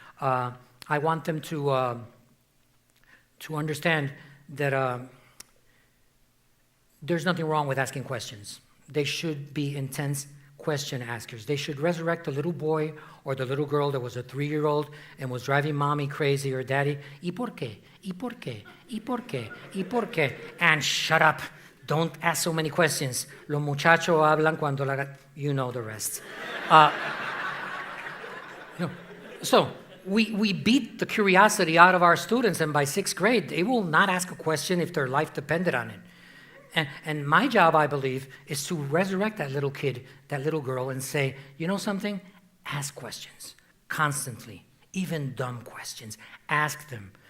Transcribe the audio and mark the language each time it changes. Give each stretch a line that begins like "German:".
English: I want them to understand that there's nothing wrong with asking questions. They should be intense question askers. They should resurrect the little boy or the little girl that was a 3-year-old and was driving mommy crazy or daddy.
Spanish: ¿Y por qué? ¿Y por qué? ¿Y por qué? ¿Y por qué?
English: And shut up. Don't ask so many questions.
Spanish: Los muchachos hablan cuando
English: you know the rest. So we beat the curiosity out of our students, and by 6th grade, they will not ask a question if their life depended on it. And my job, I believe, is to resurrect that little kid, that little girl, and say, you know something? Ask questions constantly, even dumb questions. Ask them.